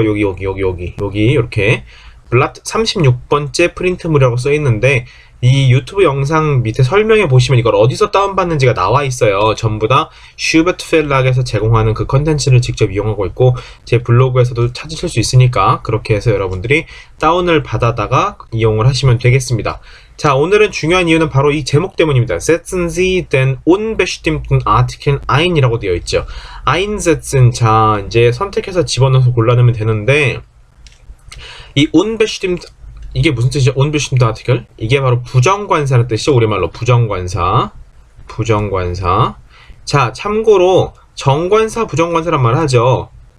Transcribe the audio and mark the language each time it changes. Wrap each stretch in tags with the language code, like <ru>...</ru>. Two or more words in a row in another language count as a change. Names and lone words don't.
<ko>여기 이렇게 블라트 36번째 프린트물이라고 써있는데 이 유튜브 영상 밑에 설명해 보시면 이걸 어디서 다운받는지가 나와 있어요. 전부 다 슈베트 펠락에서 제공하는 그 컨텐츠를 직접 이용하고 있고 제 블로그에서도 찾으실 수 있으니까 그렇게 해서 여러분들이 다운을 받아다가 이용을 하시면 되겠습니다. 자, 오늘은 중요한 이유는 바로 이 제목 때문입니다.</ko> <de>Setzen Sie den unbestimmten Artikel ein</de> <ko>이라고 되어 있죠. einsetzen, 자, 이제 선택해서 집어넣어서 골라내면 되는데 이 unbestimmt, 이게 무슨 뜻이죠?</ko> <de>unbestimmte Artikel?</de> <ko>이게 바로 부정관사라는 뜻이죠. 우리말로 부정관사. 자, 참고로 정관사, 부정관사란 말 하죠.</ko>